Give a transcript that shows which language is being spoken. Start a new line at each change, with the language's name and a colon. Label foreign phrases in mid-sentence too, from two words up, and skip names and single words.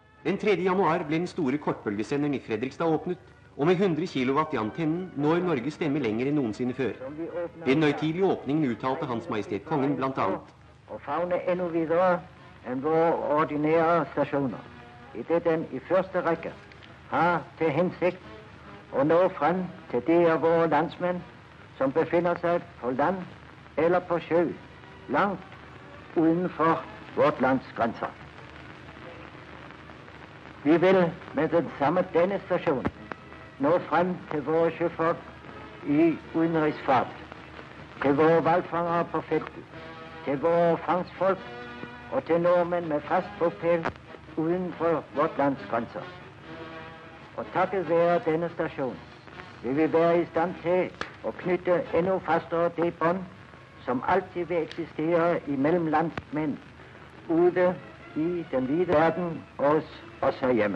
Norwegian: Den 3. januar ble den store kortbølgesenderen i Fredrikstad åpnet, og med 100 kilowatt i antennen når Norges stemme lenger enn nogensinde før. Ved den høytidelige åpningen uttalte Hans Majestet Kongen blant annet: Og favne endnu videre enn våre ordinære stasjoner, i det den i første række har til hensigt at nå frem til de af våre landsmænd, som befinder sig på land eller på sjø, langt uden for vort lands grænser. Vi vil med den samme denne station nå frem til våre søfolk i udenrigsfart, til våre valgfangere på feltet, til våre fangstfolk og til nordmænd med fast bopæl uden for vort lands grænser. Og takket være denne station vil vi være i stand til at knytte endnu fastere det bånd, som altid vil eksistere imellem landsmænd ude i den vide verden og os herhjemme.